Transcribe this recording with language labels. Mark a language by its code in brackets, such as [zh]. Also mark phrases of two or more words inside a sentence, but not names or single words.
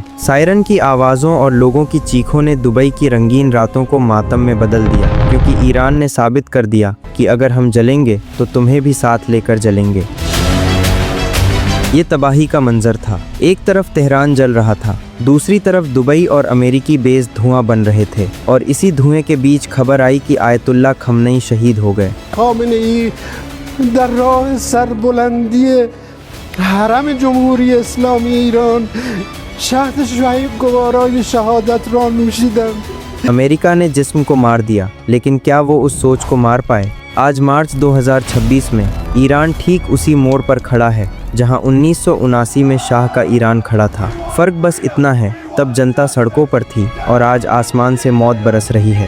[hi] सायरन की आवाज़ों और लोगों की चीखों ने दुबई की रंगीन रातों को मातम में बदल दिया, क्योंकि ईरान ने साबित कर दिया कि अगर हम जलेंगे तो तुम्हें भी साथ लेकर जलेंगे। ये तबाही का मंजर था। एक तरफ तेहरान जल रहा था, दूसरी तरफ दुबई और अमेरिकी बेस धुआं बन रहे थे। और इसी धुएं के बीच खबर आई कि आयतुल्ला खमनेई शहीद हो गए। [fa] खामेनेई در راه سربلندی حرم جمهوری اسلامی ایران شهد شعیب گوارای شهادت را نوشیدند। [hi] अमेरिका ने जिस्म को मार दिया, लेकिन क्या वो उस सोच को मार पाए? आज मार्च 2026 में ईरान ठीक उसी मोड़ पर खड़ा है जहां 1979 में शाह का ईरान खड़ा था। फर्क बस इतना है, तब जनता सड़कों पर थी और आज आसमान से मौत बरस रही है।